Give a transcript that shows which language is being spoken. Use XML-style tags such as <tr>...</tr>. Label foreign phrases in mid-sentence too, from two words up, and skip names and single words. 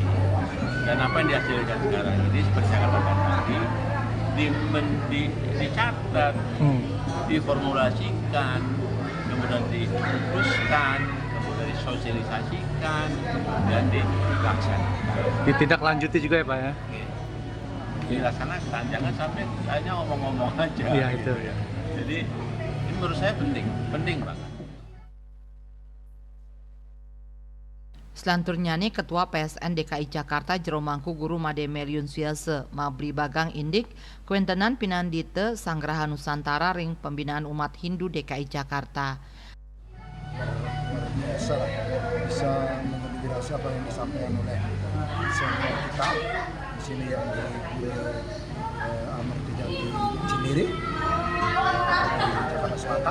<id>Dan apa yang dihasilkan sekarang ini seperti saya katakan tadi, dicatat, diformulasikan, kemudian diputuskan, kemudian disosialisasikan, kemudian dilaksanakan. Ditindaklanjuti juga ya Pak ya? Dilaksanakan, jangan sampai hanya ngomong-ngomong aja. Iya itu ya. Jadi ini menurut saya penting banget.</id> <ban>Selanturnya nih Ketua PSN DKI Jakarta Jero Mangku Guru Made Meliun Suyase mabli bagang indik kuentenan pinandite Sanggraha Nusantara ring pembinaan umat Hindu DKI Jakarta.</ban> <id>Biasa lah, bisa menginspirasi apa yang disampaikan oleh senior kita di sini yang di Pura Amerta Jati Cinere di Jakarta Selatan.</id>